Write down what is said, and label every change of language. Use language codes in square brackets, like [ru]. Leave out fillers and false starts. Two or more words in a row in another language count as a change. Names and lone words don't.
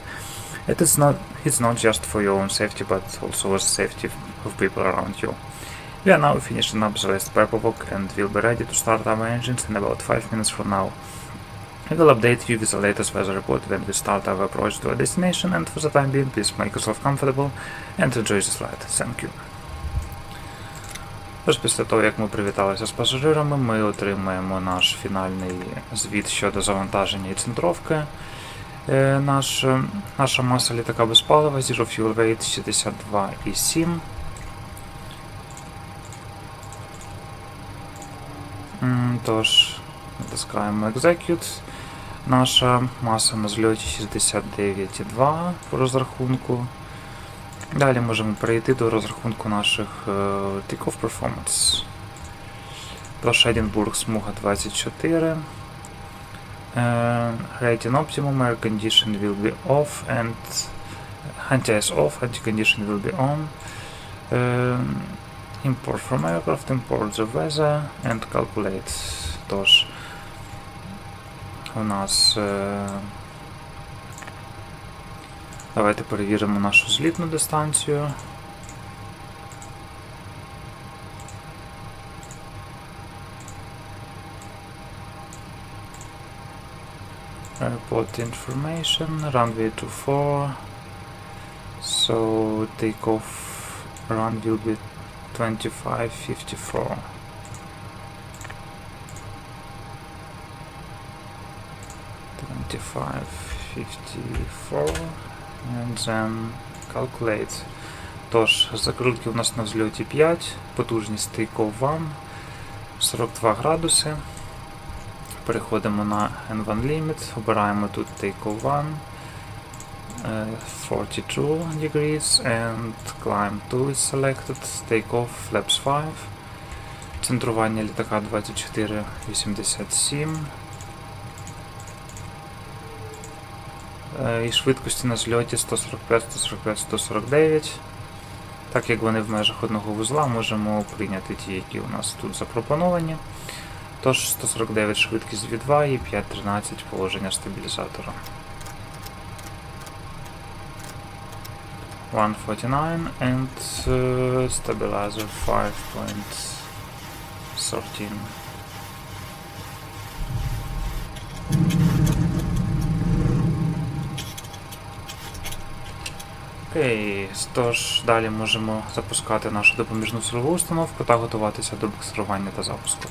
[en] It's not just for your own safety, but also the safety of people around you. We are now finishing up the last paperwork and will be ready to start our engines in about 5 minutes from now. We will update you with the latest weather report when we start our approach to our destination, and for the time being, please make yourself comfortable and enjoy this flight. Thank you. [uk] Тож після того, як ми привіталися з пасажирами, ми отримаємо наш фінальний звіт щодо завантаження і центровки. Наша маса літака без палива, [en] Zero Fuel Weight 62,7. [uk] Тож, натискаємо Execute. Наша маса на зльоті 69,2 по розрахунку. Далі можемо перейти до розрахунку наших [en] take-off performance. [uk] Тож Edinburgh смуга 24. [en] Rating optimum, air condition will be off and anti-ice off, anti-condition will be on. Import from aircraft, import the weather and calculate. [uk] Тож у нас давайте перевіримо нашу злітну дистанцію. [en] Airport information, runway 24. So takeoff run will be 2554. And then calculate. [uk] Тож, закрутки у нас на взльоті 5, потужність takeoff 1, 42 градуси. Переходимо на [en] N1 Limit, [uk] обираємо тут [en] takeoff 1, 42 degrees and climb 2 is selected, takeoff flaps 5, [uk] центрування літака 24,87. І швидкості на зльоті 145, 145, 149. Так як вони в межах одного вузла, можемо прийняти ті, які у нас тут запропоновані. Тож 149 швидкість V2 і 5.13 положення стабілізатора. [en] 149 and stabilizer 5.13. [uk] Окей, тож далі можемо запускати нашу допоміжну силову установку та готуватися до буксирування та запуску.